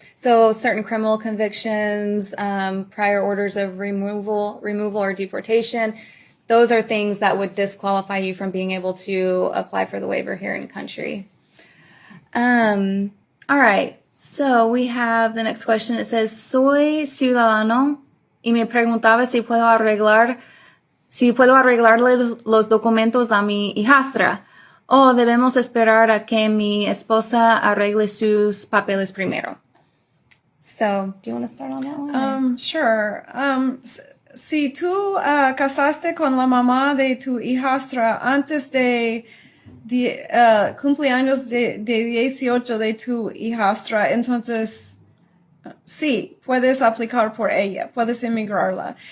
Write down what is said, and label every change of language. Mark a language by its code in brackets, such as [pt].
[en] So certain criminal convictions, prior orders of removal or deportation, those are things that would disqualify you from being able to apply for the waiver here in country. All right. So we have the next question. It says, [es] soy ciudadano y me preguntaba si puedo arreglarle los documentos a mi hijastra o debemos esperar a que mi esposa arregle sus papeles primero. [en] So, do you want to start on that one? Sure. [es] Si tú casaste con la mamá de tu hijastra antes de cumpleaños de 18 de tu hijastra, entonces sí, puedes aplicar por ella, puedes emigrarla.